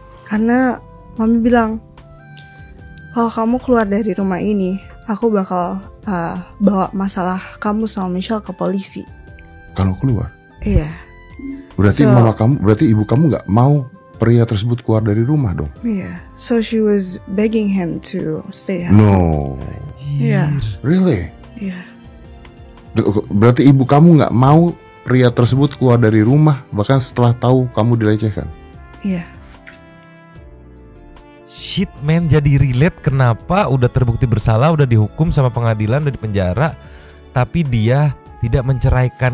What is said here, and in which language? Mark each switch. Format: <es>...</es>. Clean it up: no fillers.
<id>Karena mami bilang, kalau kamu keluar dari rumah ini, aku bakal bawa masalah kamu sama Michelle ke polisi. Kalau keluar? Iya. Berarti ibu kamu nggak mau pria tersebut keluar dari rumah dong? Iya.</id> <en>So she was begging him to stay home. No.</en> <id>Iya.</id> <en>Really?</en> <id>Iya. Berarti ibu kamu nggak mau pria tersebut keluar dari rumah bahkan setelah tahu kamu dilecehkan? Iya.</id> <en>Shit man,</en> <id>jadi relate kenapa udah terbukti bersalah, udah dihukum sama pengadilan, udah dipenjara, tapi dia tidak menceraikan.</id>